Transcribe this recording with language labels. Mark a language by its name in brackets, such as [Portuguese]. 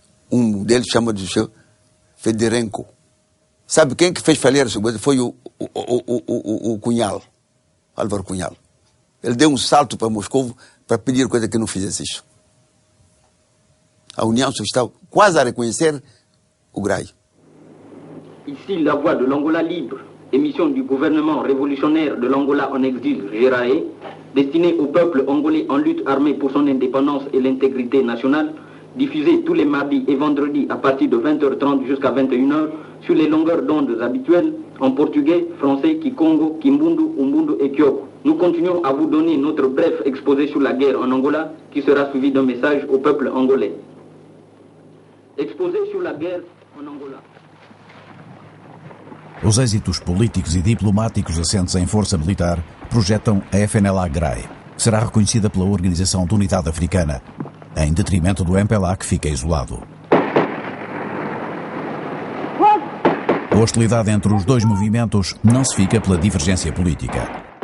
[Portuguese] Um deles chama-se Fedorenko. Sabe quem que fez falir a Soviética? Foi o Cunhal, Álvaro Cunhal. Ele deu um salto para Moscou para pedir coisa que não fizesse isso. A União Soviética estava quase a reconhecer o GRAI. [French] Ici la voix de l'Angola libre, émission du gouvernement révolutionnaire de l'Angola en exil, GRAE, destinée au peuple angolais en lutte armée pour son indépendance et l'intégrité nationale, diffusée tous les mardis et vendredis à partir de 20h30 jusqu'à 21h sur les longueurs d'ondes habituelles en portugais, français, kikongo, kimbundu, umbundu et kyoko. Nous continuons à vous donner notre bref exposé sur la guerre en Angola qui sera suivi d'un message au peuple angolais. Exposé sur la guerre en Angola. [Portuguese] Os êxitos políticos e diplomáticos assentes em força militar projetam a FNLA-GRAI, que será reconhecida pela Organização de Unidade Africana, em detrimento do MPLA, que fica isolado. A hostilidade entre os dois movimentos não se fica pela divergência política.